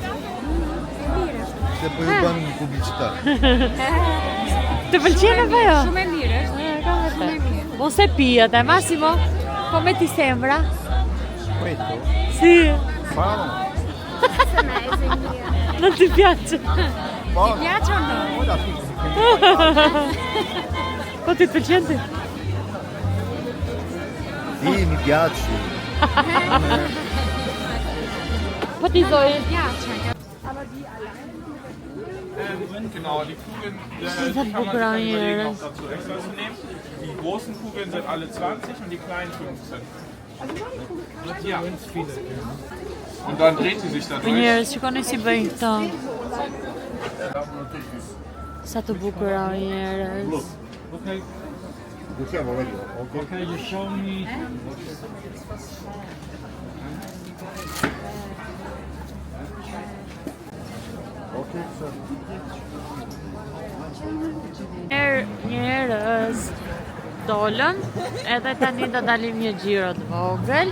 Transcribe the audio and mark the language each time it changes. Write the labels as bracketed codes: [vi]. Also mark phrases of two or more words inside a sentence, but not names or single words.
[sq] Se po ju bën publicitet. Të pëlqen apo jo? Shumë e mirë është. Mos e pijat, [it] Massimo? Come ti sembra? Questo? Sì. Buono. Non ti piace? Buono. Piace o no? Ora sì. [sq] Po ti pëlqen ti? [it] Sì, mi piace. [sq] Po ti Zoe? [de] Genau, die Kugeln hat kann man sich dann Bucraien. überlegen, noch dazu extra zu nehmen. Die großen Kugeln sind alle 20 und die kleinen 15. Ja. Und dann dreht sie sich dadurch. [sq] Njerëz, shikoni si bëjnë këto. Sa të bukura o njerëz. Okay. [it] Diciamo, vedi. [en] Okay, you show me. [sq] Njerëz dolëm, edhe tani do dalim një xhiro të vogël.